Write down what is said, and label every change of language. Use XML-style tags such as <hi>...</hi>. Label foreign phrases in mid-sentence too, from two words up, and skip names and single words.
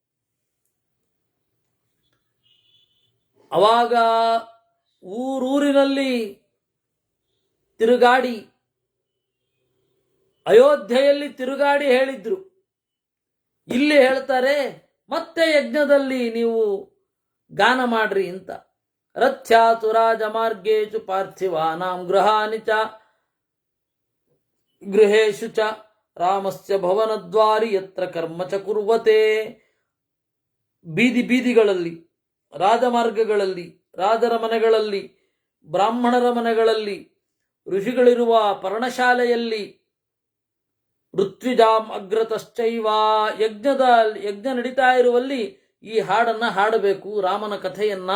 <kn>ಅವಾಗ ಊರೂರಿನಲ್ಲಿ ತಿರುಗಾಡಿ, ಅಯೋಧ್ಯೆಯಲ್ಲಿ ತಿರುಗಾಡಿ ಹೇಳಿದ್ರು. ಇಲ್ಲಿ ಹೇಳ್ತಾರೆ ಮತ್ತೆ ಯಜ್ಞದಲ್ಲಿ ನೀವು ಗಾನ ಮಾಡ್ರಿ ಅಂತ.</kn> <sa>ರಥ್ಯಾತು ರಾಜಮಾರ್ಗೇಚು ಪಾರ್ಥಿವಾನಾಂ ಗೃಹಾನಿ ಚ ಗೃಹೇಶು ಚ ರಾಮಸ್ಯ ಭವನದ್ವಾರಿ ಯತ್ರ ಕರ್ಮ ಚ ಕುರ್ವತೆ.</sa> <kn>ಬೀದಿಗಳಲ್ಲಿ, ರಾಜಮಾರ್ಗಗಳಲ್ಲಿ, ರಾಜರ ಮನೆಗಳಲ್ಲಿ, ಬ್ರಾಹ್ಮಣರ ಮನೆಗಳಲ್ಲಿ, ಋಷಿಗಳಿರುವ ಪರ್ಣಶಾಲೆಯಲ್ಲಿ,</kn> <sa>ಋತ್ವಿಜಾಂ ಅಗ್ರತಶ್ಚೈವ.</sa> <kn>ಯಜ್ಞ ನಡೀತಾ ಇರುವಲ್ಲಿ ಈ ಹಾಡನ್ನ ಹಾಡಬೇಕು, ರಾಮನ ಕಥೆಯನ್ನ.</kn>